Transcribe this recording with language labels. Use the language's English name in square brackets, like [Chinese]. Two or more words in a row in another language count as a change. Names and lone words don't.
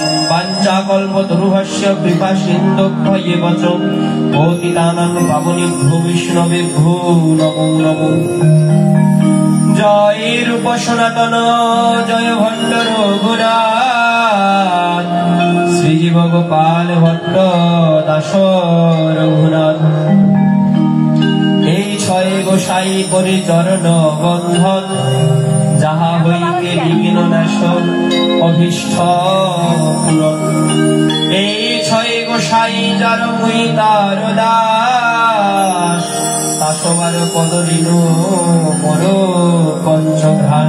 [Sanskrit] वाञ्छाकल्पतरुभ्यश्च कृपा सिन्धुभ्यैव च पतितानां पावनेभ्यो वैष्णवेभ्यो नमो नमो। [Bangla] জয় রূপ সনাতন জয় ভট্ট রঘুনাথ শ্রীজীব গোপাল ভট্ট দাস রঘুনাথ। এই ছয় গোসাই পরিচরণ বন্ধন যাহা হইতে বিঘ্ন নাশ অভীষ্ট পূরণ। এই ছয় গোসাই যার মুই তার দাস তাসবার পদরিণ মোর পঞ্চঘ্রাস।